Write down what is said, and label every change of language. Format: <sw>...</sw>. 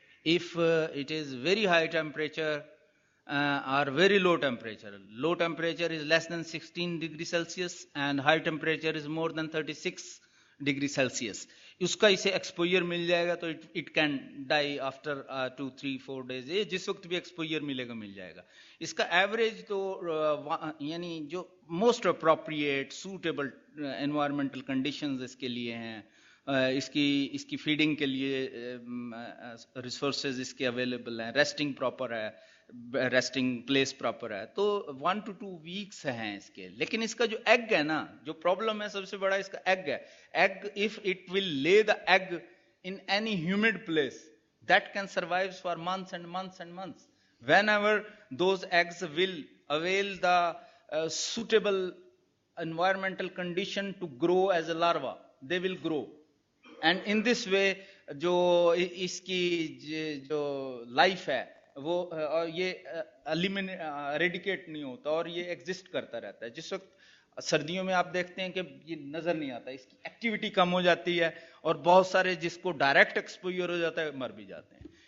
<en>If it is very high temperature or very low temperature is less than 16 degrees Celsius and high temperature is more than 36 degrees Celsius,</en> <ur>اس کا اسے exposure مل جائے گا تو</ur> <en>It can die after 2-3-4 days.</en> <ur>یہ جس وقت بھی exposure ملے گا مل جائے گا. اس کا ایوریج تو یعنی جو most appropriate suitable environmental conditions اس کے لیے ہیں, اس کی فیڈنگ کے لیے ریسورسز اس کے اویلیبل ہیں, ریسٹنگ پراپر ہے, ریسٹنگ پلیس پراپر ہے, تو</ur> <en>1 to 2 weeks</en> <ur>ہیں اس کے. لیکن اس کا جو ایگ ہے نا, جو پرابلم ہے سب سے بڑا اس کا ایگ ہے.</ur> <en>Egg if it will lay the egg in any humid place, that can survive for months and months and months. Whenever those eggs will avail the suitable environmental condition to grow as a larva, they will grow. And in this way</en> <ur>جو اس کی جو life ہے وہ یہ eradicate نہیں ہوتا اور یہ ایگزسٹ کرتا رہتا ہے. جس وقت سردیوں میں آپ دیکھتے ہیں کہ یہ نظر نہیں آتا, اس کی ایکٹیویٹی کم ہو جاتی ہے اور بہت سارے جس کو ڈائریکٹ ایکسپوئر ہو جاتا ہے مر بھی جاتے ہیں.</ur>